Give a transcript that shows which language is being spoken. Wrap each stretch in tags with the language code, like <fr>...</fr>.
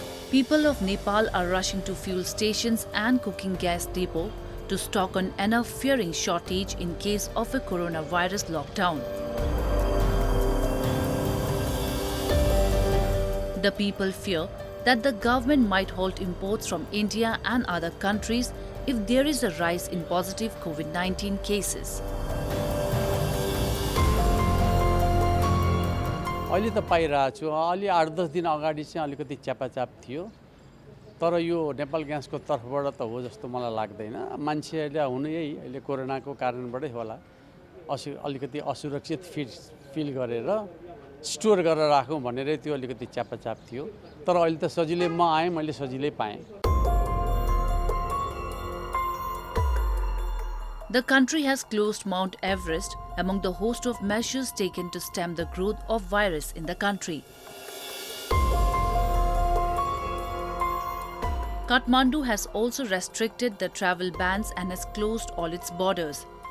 <en>People of Nepal are rushing to fuel stations and cooking gas depot to stock on enough, fearing shortage in case of a coronavirus lockdown. The people fear that the government might halt imports from India and other countries if there is a rise in positive COVID-19 cases.</en> <ne>अहिले त पाइरहेको छु अलि 8-10 दिन अगाडि चाहिँ अलिकति च्यापाचाप थियो तर यो नेपाल ग्यासको तर्फबाट त हो जस्तो मलाई लाग्दैन मान्छेहरूले हुनु यही अहिले कोरोनाको कारणबाटै होला अलिकति असुरक्षित फिल गरेर स्टोर गरेर राखौँ भनेर त्यो अलिकति च्यापाचाप थियो तर अहिले त सजिलै म आएँ मैले सजिलै पाएँ</ne> <en>The country has closed Mount Everest among the host of measures taken to stem the growth of virus in the country. Kathmandu has also restricted the travel bans and has closed all its borders.</en>